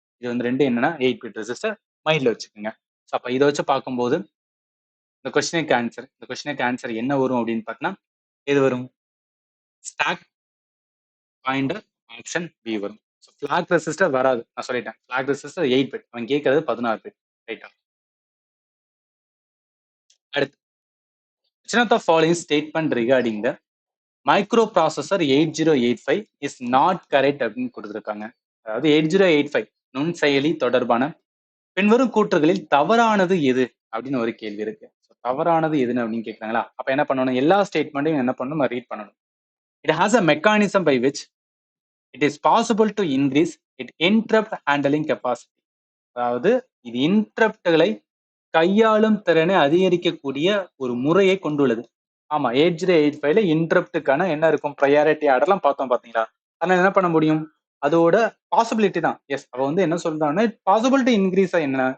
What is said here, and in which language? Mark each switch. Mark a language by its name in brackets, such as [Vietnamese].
[Tamil] இது வந்து ரெண்டு என்னன்னா 8 பிட் ரெஜிஸ்டர். மைண்ட்ல வச்சுக்கோங்க. அப்ப இதை வச்சு பார்க்கும்போது இந்த கொஸ்டினுக்கு ஆன்சர் என்ன வரும் அப்படின்னு பார்த்தீங்கன்னா, எது வரும்? ஸ்டாக் பாயிண்டர், ஆப்ஷன் பி வரும். ஃபிளாக் ரெசிஸ்டர் வராது, நான் சொல்லிட்டேன். ஃபிளாக் ரெசிஸ்டர் 8 பிட், அவன் கேட்கறது 16 பிட். ரைட்டா? [English] அடுத்து, which of the following statement regarding the microprocessor 8085 is not correct [Tamil] அப்படின்னு கொடுத்துருக்காங்க. அதாவது 8085 நுண்செயலி தொடர்பான பின்வரும் கூற்றுகளில் தவறானது எது அப்படின்னு ஒரு கேள்வி இருக்கு. தவறானது எதுன்னு அப்படின்னு கேட்கறாங்களா? அப்ப என்ன பண்ணணும்? எல்லா ஸ்டேட்மெண்ட்டையும் என்ன பண்ணணும்? ரீட் பண்ணணும். [English] It has a mechanism by which it is possible to increase it interrupt handling capacity. [Tamil] அதாவது இது இன்டரப்ட்களை கையாளும் திறனை அதிகரிக்கக்கூடிய ஒரு முறையை கொண்டுள்ளது. ஆமா, 8085ல இன்டரப்டுக்கான என்ன இருக்கும்? ப்ரையாரிட்டி ஆர்டர்லாம் பார்த்தோம் பாத்தீங்களா? அதனால என்ன பண்ண முடியும்? அதோட பாசிபிலிட்டி தான். எஸ், அவ வந்து என்ன சொல்றாங்கன்னா, பாசிபிலிட்டி இன்க்ரீஸ் என்ன?